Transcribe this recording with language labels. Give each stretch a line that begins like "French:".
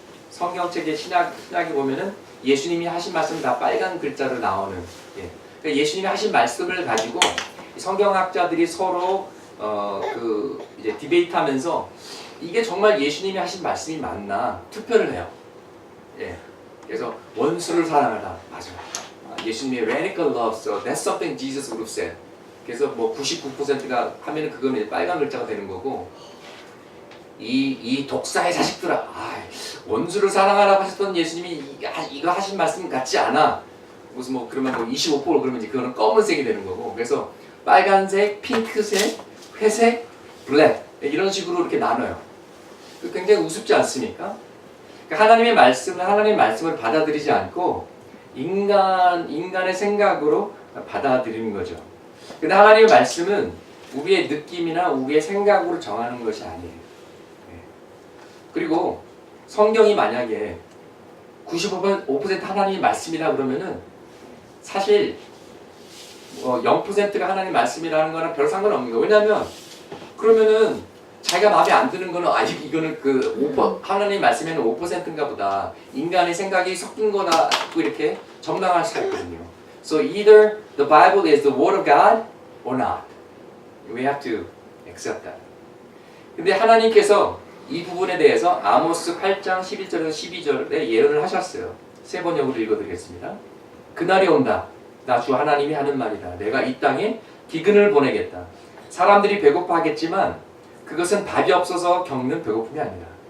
Korean: 성경책의 신약에 보면은 예수님이 하신 말씀 다 빨간 글자로 나오는. 그러니까 예수님이 하신 말씀을 가지고 성경학자들이 서로 그 이제 디베이트하면서 이게 정말 예수님이 하신 말씀이 맞나 투표를 해요. 그래서 원수를 사랑하라. 맞아. 예수님의
English: radical love, so that's something Jesus would have said.
Korean: 그래서 뭐 99%가 하면은 그거는 빨간 글자가 되는 거고, 이 독사의 자식들아, 원수를 사랑하라고 하셨던 예수님이 이거 하신 말씀 같지 않아. 무슨 뭐 그러면 뭐 25% 그러면 이제 그거는 검은색이 되는 거고, 그래서 빨간색, 핑크색, 회색, 블랙 이런 식으로 이렇게 나눠요. 굉장히 우습지 않습니까? 그러니까 하나님의 말씀을 받아들이지 않고 인간의 생각으로 받아들이는 거죠. 근데 하나님의 말씀은 우리의 느낌이나 우리의 생각으로 정하는 것이 아니에요. 그리고 성경이 만약에 95% 하나님의 말씀이라 그러면은 사실 0%가 하나님의 말씀이라는 거랑 별 상관없는 거예요. 왜냐하면 그러면은 자기가 마음에 안 드는 거는 이거는 그 5% 하나님의 말씀에는 5%인가 보다 인간의 생각이 섞인 거다 이렇게 정당할 수가 있거든요.
English: So either the Bible is the word of God or not. We have to accept that.
Korean: 근데 하나님께서 이 부분에 대해서 아모스 8장 11절에서 12절에 예언을 하셨어요. 세 번역으로 읽어드리겠습니다. 그날이 온다. 나 주 하나님이 하는 말이다. 내가 이 땅에 기근을 보내겠다. 사람들이 배고파하겠지만 그것은 밥이 없어서 겪는 배고픔이 아니다.